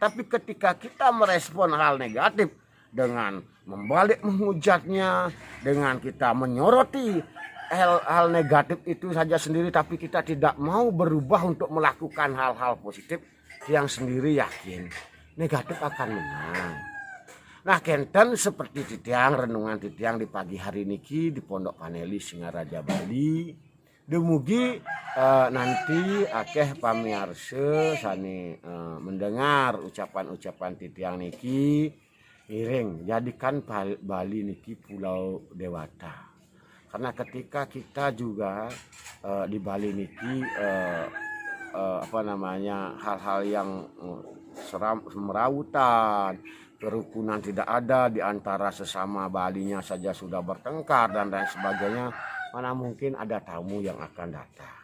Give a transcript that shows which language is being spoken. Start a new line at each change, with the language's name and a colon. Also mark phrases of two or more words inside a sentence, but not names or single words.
Indonesian: Tapi ketika kita merespon hal negatif dengan membalik menghujatnya, dengan kita menyoroti hal negatif itu saja sendiri, tapi kita tidak mau berubah untuk melakukan hal-hal positif yang sendiri yakin negatif akan menang. Nah kenten seperti titiang renungan titiang di pagi hari niki di Pondok Paneli Singaraja Bali. Dumugi nanti
Balinese: akeh pamiarsa sani
Indonesian: mendengar ucapan-ucapan
Balinese: titiang niki iring
Indonesian: jadikan Bali niki Pulau Dewata. Karena ketika kita juga di Bali niki hal-hal yang semerawutan, kerukunan tidak ada di antara sesama Balinya saja sudah bertengkar dan lain sebagainya, mana mungkin ada tamu yang akan datang.